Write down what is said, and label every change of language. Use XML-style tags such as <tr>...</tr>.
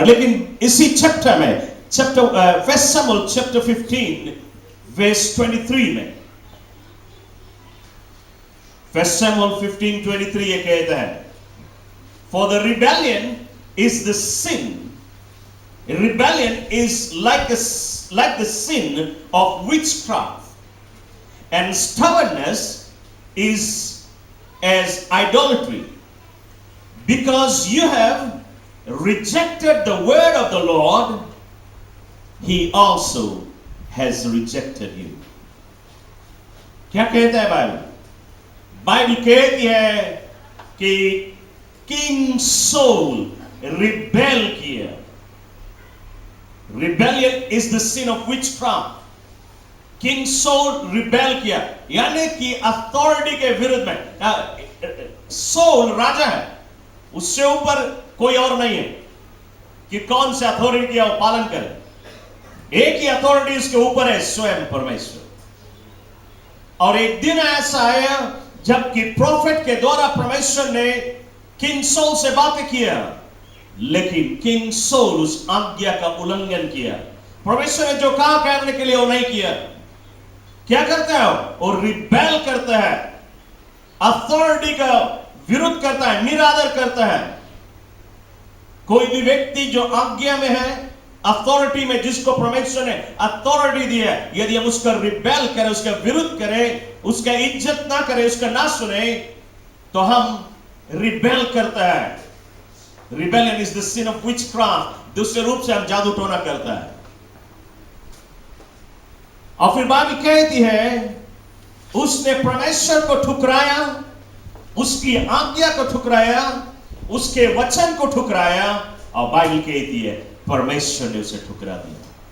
<hi>लेकिन इसी</hi> <en>chapter में, first Samuel chapter 15 verse 23 में, first Samuel 15:23</en> <hi>ये कहता है,</hi> <en>For the rebellion is the sin, rebellion is like the sin of witchcraft, and stubbornness is as idolatry. Because you have rejected the word of the Lord, he also has rejected you.</en> <hi>क्या कहता है Bible? Bible कहती है कि king sol rebel किया।</hi> <en>Rebellion is the sin of witchcraft.</en> <hi>King sol rebel किया, यानी कि अथॉरिटी के विरुद्ध में। सॉल राजा है, उससे ऊपर कोई और नहीं है कि कौन से अथॉरिटी का वो पालन करे। एक ही अथॉरिटी उसके ऊपर है, स्वयं परमेश्वर। और एक दिन ऐसा आया जबकि प्रॉफिट के द्वारा परमेश्वर ने किंग सॉल से बातें किया, लेकिन किंग सॉल उस आज्ञा का उल्लंघन किया। परमेश्वर ने जो कहा करने के लिए वो नहीं किया। क्या करता है वो? रिबेल करता है, अथॉरिटी का विरोध करता है, निरादर करता है। कोई भी व्यक्ति जो आज्ञा में है, अथॉरिटी में, जिसको परमेश्वर ने अथॉरिटी दी है, यदि हम उसका रिबेल करें, उसका विरोध करें, उसका इज्जत ना करें, उसका ना सुने, तो हम रिबेल करता है।</hi> <en>Rebellion is the sin of witchcraft.</en> <hi>दूसरे रूप से हम जादू टोना करता है। और फिर बाइबल कहती है उसने परमेश्वर को ठुकराया, उसकी आज्ञा को ठुकराया, उसके वचन को ठुकराया, और बाइबल कहती है परमेश्वर ने उसे ठुकरा दिया।</hi>